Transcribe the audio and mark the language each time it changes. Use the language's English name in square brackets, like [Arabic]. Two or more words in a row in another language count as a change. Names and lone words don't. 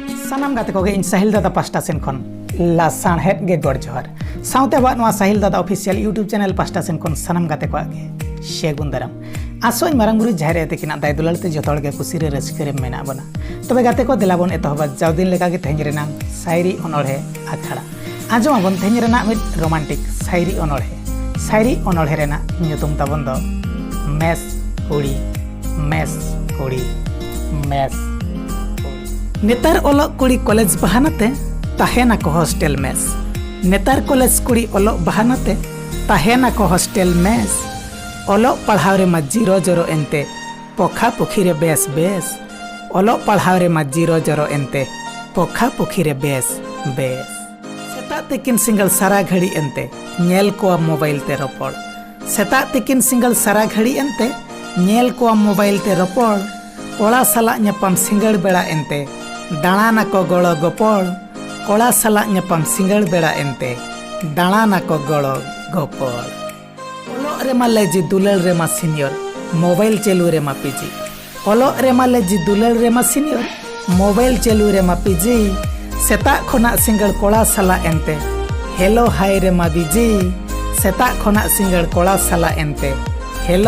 [Santali] सानाम गाते को इन साहिल दादा पास्टा सेन खन लासान हेड गे गड़ जोहर साउते बा नवा साहिल दादा [English] official YouTube channel [Santali] पास्टा सेन खन सानाम गाते को आगे शेगुन दाराम आसोई मारंग बुरु झारे तेकिना दाय दुलालते जतोड़ गे कुसिरे रस्करे मेना बना तबे गाते को दिलाबन एतहबा जावदिन लेका गे तेहन रेना शायरी अनोढ़े आखड़ा आजो आबन तेहन रेना मिद रोमांटिक शायरी अनोढ़े रेना nyutum tabon do mes kuri mes नेतार ओलग कुड़ी कॉलेज बहानाते ताहेना को [English] hostel mess [Santali] नेतार कॉलेज कुड़ी ओलग बहानाते ताहेना को [English] hostel mess [Santali] ओलग पढ़ाव रे मा जीरो जरो एंते पोखा पुखी रे बेस बेस ओलग पढ़ाव रे मा जीरो जरो एंते पोखा पुखी रे बेस बेस सेता तेकिन सिंगल सारा घड़ी एंते नेल को मोबाइल ते रोपड़ सेता तेकिन सिंगल सारा घड़ी एंते नेल को मोबाइल ते रोपड़ कोड़ा साला ᱧᱟᱯᱟᱢ सिंगड़ बेड़ा एंते दाणा को गड़ो गोपड़ कोड़ा साला ᱧᱟᱯᱟᱢ सिंगड़ बेड़ा एंते दाणा को गड़ो गोपड़ ओलो रे मा लेजी दुलल रे मा सीनियर मोबाइल चेलू रे मा पीजी ओलो रे मा लेजी दुलल रे मा सीनियर मोबाइल चेलू रे मा पीजी सेता खोना सिंगड़ कोड़ा साला एंते [English] hello hi [Santali] रे मा बीजी सेता खोना सिंगड़ कोड़ा साला एंते हेलो